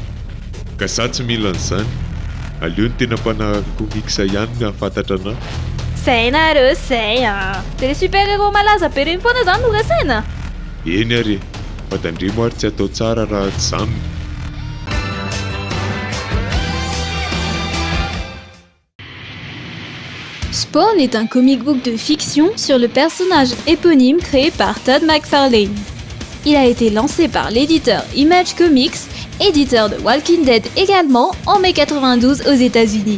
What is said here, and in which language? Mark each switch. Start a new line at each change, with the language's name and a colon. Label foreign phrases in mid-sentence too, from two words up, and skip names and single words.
Malagasy: Ka za tsy mila an'izany. Aleo ny tena mpanahy komiksa ihany ny ahafantatra anao. Zay nareo zay a. De
French: le super-héros
Malagasy: malaza be reny foana zany no rasaina. Eny ary, fa tandremo ary tsy atao tsara raha tsy zany.
French: Spawn est un comic book de fiction sur le personnage éponyme créé par Todd McFarlane. Il a été lancé par l'éditeur Image Comics, éditeur de Walking Dead également, en mai 92 aux États-Unis.